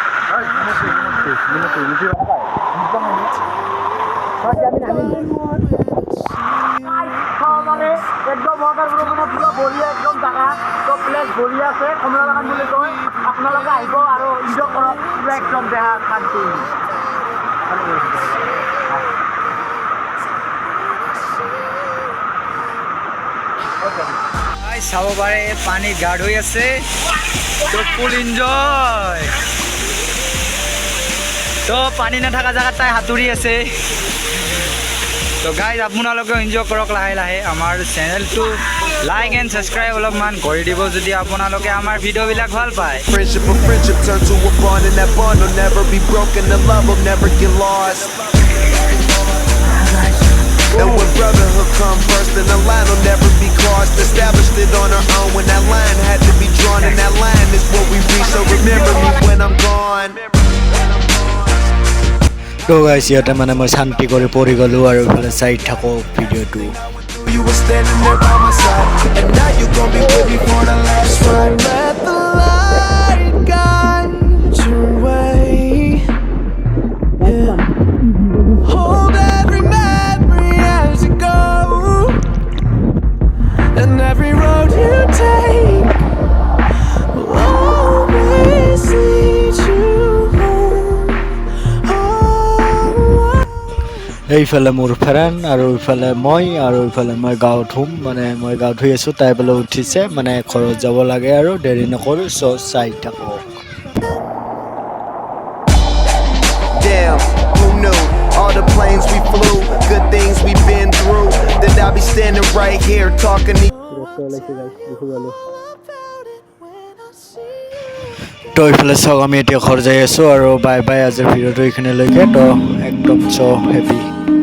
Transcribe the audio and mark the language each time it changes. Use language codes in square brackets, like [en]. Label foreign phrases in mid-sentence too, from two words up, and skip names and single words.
[as] একদম পুৰা বঢ়িয়া একদম জাগা চব প্লেচ বঢ়িয়া আছে কমলা বাগান বুলি কয় আপোনালোকে আহিব আৰু এনজয় কৰক পুৰা একদম দেহা শান্তি চাব পাৰে পানীত গা ধুই আছে তো [en] full enjoy [as] তো পানী নাথাকা জেগাত তাই সাঁতুৰি আছে তো গাইজ আপোনালোকেও এনজয় কৰক লাহে লাহে আমাৰ চেনেলটো [en] like and subscribe [as] অলপমান কৰি দিব যদি আপোনালোকে আমাৰ ভিডিঅ'বিলাক ভাল পায় [en] Friendship or friendship turn to a bond, and that bond will never be broken. The love will never get lost. And when brotherhood come first, then the line will never be crossed. Established it on our own when that line had to be drawn, and that line is what we reach. So remember me when I'm gone. [as] তো গাইছ ইয়াতে মানে মই শান্তি কৰি পৰি গ'লোঁ আৰু ইফালে চাই থাকক ভিডিঅ'টো [en] You were standing there by my side, and now you gon' be with me for the last ride. Let the light guide your way. Yeah. Hold every memory as you go, and every road you take will always lead you home. [as] এইফালে মোৰ ফ্ৰেণ্ড আৰু ইফালে মই আৰু ইফালে মই গাঁৱত ধুম মানে মই গাঁৱত ধুই আছোঁ তাই বোলে উঠিছে মানে ঘৰত যাব লাগে আৰু দেৰি নকৰোঁ চ' চাই থাকক [en] Damn, who knew? All the planes we flew, good things we've been through. That I'll be standing right here talking to you. [as] তো এইফালে চাওক আমি এতিয়া ঘৰ যাই আছোঁ আৰু [en] bye bye [as] আজিৰ ভিডিঅ'টো এইখিনিলৈকে তো একদম [en] so happy